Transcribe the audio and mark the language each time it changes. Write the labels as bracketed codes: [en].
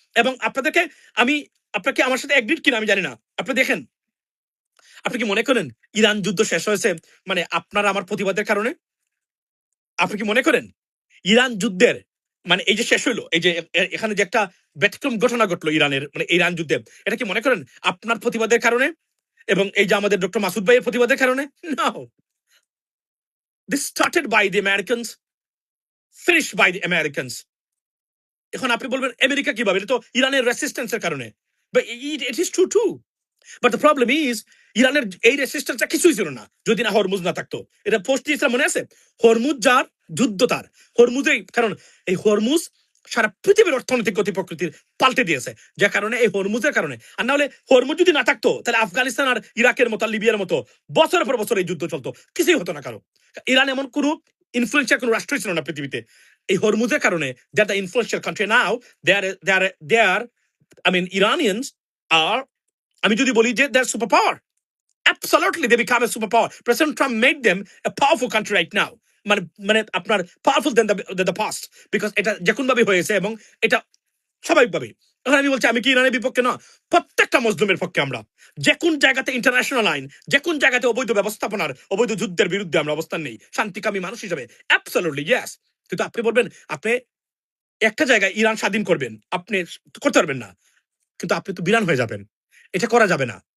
[bn] এবং আপনাদেরকে আমি, আপনাকে আমার সাথে এগ্রিড কিনা আমি জানি না, আপনি দেখেন, আপনি কি মনে করেন ইরান যুদ্ধ শেষ হয়েছে মানে আপনার আমার প্রতিবাদের কারণে? আপনি কি মনে করেন ইরান যুদ্ধের মানে এই যে শেষ হইলো, এই যে এখানে যে একটা ব্যতিক্রম ঘটনা ঘটলো ইরানের মানে ইরান যুদ্ধে, এটা কি মনে করেন আপনার প্রতিবাদের কারণে এবং এই যে আমাদের ডক্টর মাসুদ ভাইয়ের প্রতিবাদের কারণে? [en] No, this started by the Americans, finished by the Americans. [bn] এখন আপনি বলবেন আমেরিকা কিভাবে, এটা তো ইরানের রেসিস্টেন্সের কারণে, [en] but it is true too. But the problem is, [bn] ইরানের এই রেসিস্টেন্সটা কিছুই ছিল না যদি না হরমুজ না থাকতো। এটা পোস্ট দিয়েছিলাম, মনে আছে? হরমুজ যার যুদ্ধ তার, হরমুজেই, কারণ এই হরমুজ সারা পৃথিবীর অর্থনৈতিক গতি প্রকৃতির পাল্টে দিয়েছে, যে কারণে এই হরমুজের কারণে। আর না হলে হরমুজ যদি না থাকতো, তাহলে আফগানিস্তান আর ইরাকের মতো, লিবিয়ার মতো বছরের পর বছর এই যুদ্ধ চলতো, কিছুই হতো না কারো। ইরান এমন কোনো ইনফ্লুয়েন্সিয়াল কোনো রাষ্ট্রই ছিল না পৃথিবীতে। এই হরমুজের কারণে [en] they are the influential country now, they are I mean Iranians are, [bn] আমি যদি বলি যে [en] they're superpower, absolutely they become a superpower. President Trump made them a powerful country right now, [bn] মানে মানে আপনার [en] powerful than the past, because [bn] এটা যখন ভাবে হয়েছে এবং এটা স্বাভাবিকভাবে। এখন আমি বলছি, আমি কি ইরানের বিপক্ষে? না, প্রত্যেকটা মজলুমের পক্ষে আমরা। যে কোন জায়গাতে ইন্টারন্যাশনাল আইন, যে কোন জায়গাতে অবৈধ ব্যবস্থাপনার, অবৈধ যুদ্ধের বিরুদ্ধে আমরা অবস্থান নেই, শান্তিকামী মানুষ হিসেবে, [en] Absolutely yes. [bn] কিন্তু আপনি বলবেন আপনি একটা জায়গায় ইরান স্বাধীন করবেন, আপনি করতে পারবেন না, কিন্তু আপনি তো বিরান হয়ে যাবেন। এটা করা যাবে না।